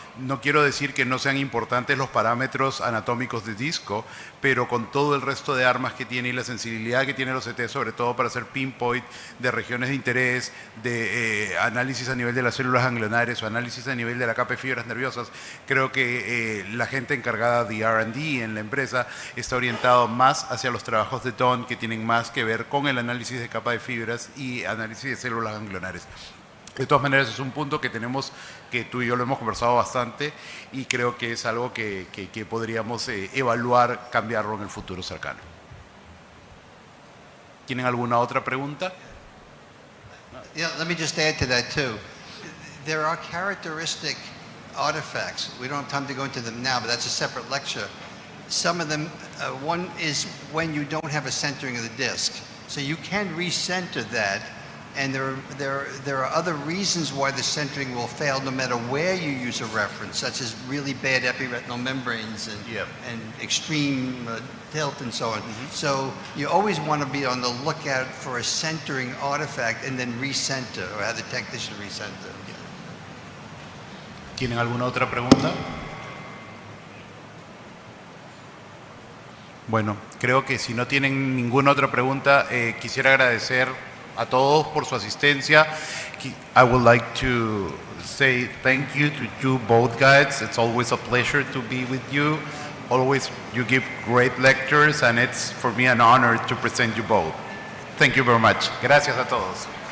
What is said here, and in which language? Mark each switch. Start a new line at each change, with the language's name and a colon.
Spanish: No quiero decir que no sean importantes los parámetros anatómicos de disco, pero con todo el resto de armas que tiene y la sensibilidad que tiene el OCT, sobre todo para hacer pinpoint de regiones de interés, de análisis a nivel de las células ganglionares o análisis a nivel de la capa de fibras nerviosas, creo que la gente encargada de R&D en la empresa está orientado más hacia los trabajos de Don, que tienen más que ver con el análisis de capa de fibras y análisis de células ganglionares. De todas maneras, es un punto que tenemos, que tú y yo lo hemos conversado bastante, y creo que es algo que podríamos evaluar, cambiarlo en el futuro cercano. ¿Tienen alguna otra pregunta?
English: Yeah, let me just add to that too. There are characteristic artifacts. We don't have time to go into them now, but that's a separate lecture. Some of them, one is when you don't have a centering of the disc. So you can recenter that, and there are other reasons why the centering will fail no matter where you use a reference, such as really bad epiretinal membranes and, Yep. and extreme tilt and so on. So you always want to be on the lookout for a centering artifact and then recenter, or have the technician recenter.
Spanish: ¿Tienen alguna otra pregunta? Bueno, creo que si no tienen ninguna otra pregunta, quisiera agradecer a todos por su asistencia.
English: I would like to say thank you to you both guys. It's always a pleasure to be with you. Always you give great lectures, and it's for me an honor to present you both. Thank you very much.
Spanish: Gracias a todos.